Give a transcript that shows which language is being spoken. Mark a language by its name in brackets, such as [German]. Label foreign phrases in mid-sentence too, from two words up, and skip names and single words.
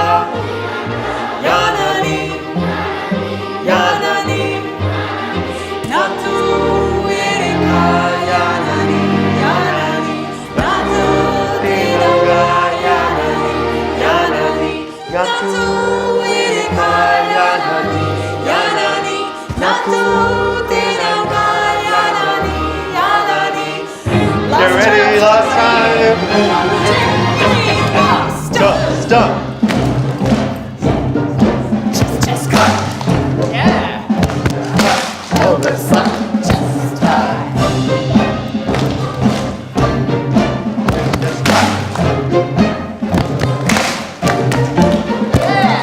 [English] Yanani, Yanani, Natu, Wirika, Yanani, Yanani, Natu, Tinanga, Yanani, Yanani, Natu, Wirika, Yanani, Yanani, Natu, Tinanga, Yanani, Yanani. Get ready, last time. 1, 2, 3, 4. Stop. Stop. Chest, chest, clap. Yeah. Elbow slap. Chest, thigh. Yeah.